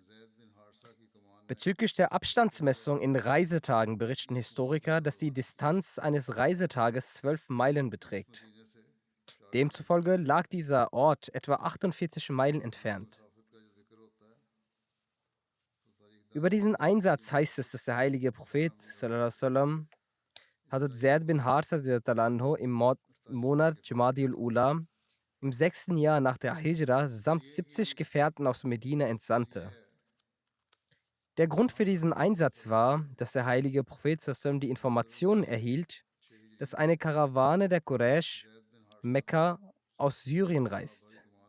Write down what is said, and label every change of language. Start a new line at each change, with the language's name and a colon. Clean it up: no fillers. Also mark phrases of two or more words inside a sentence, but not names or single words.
German: Bezüglich der Abstandsmessung in Reisetagen berichten Historiker, dass die Distanz eines Reisetages 12 Meilen beträgt. Demzufolge lag dieser Ort etwa 48 Meilen entfernt. Über diesen Einsatz heißt es, dass der heilige Prophet
Arabic: صلى الله عليه وسلم
German: Hazrat Zaid bin Harsa im Monat Jamadiul Ula im 6. Jahr nach der Hijra samt 70 Gefährten aus Medina entsandte. Der Grund für diesen Einsatz war, dass der heilige Prophet sallam die Information erhielt, dass eine Karawane der Quraysh Mekka aus Syrien reist.